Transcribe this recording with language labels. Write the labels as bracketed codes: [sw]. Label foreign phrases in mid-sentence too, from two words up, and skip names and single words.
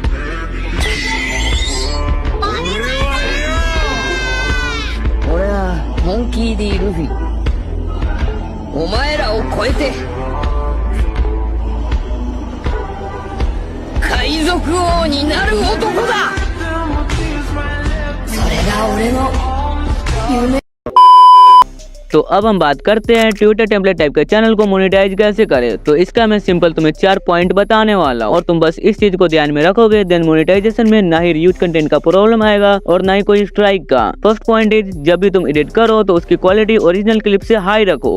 [ja] 俺はモンキー D ルフィ。お前らを超えて海賊王になる男だ。それが俺の夢。 [hi] तो अब हम बात करते हैं ट्विटर [en] template type [hi] के चैनल को मोनेटाइज कैसे करें। तो इसका मैं सिंपल तुम्हें 4 पॉइंट बताने वाला हूँ और तुम बस इस चीज को ध्यान में रखोगे देन मोनेटाइजेशन में ना ही [en] reuse content [hi] का प्रॉब्लम आएगा और ना ही कोई स्ट्राइक का। [en] first point is, [hi] जब भी तुम एडिट करो तो उसकी क्वालिटी [en] original clip [hi] से हाई रखो।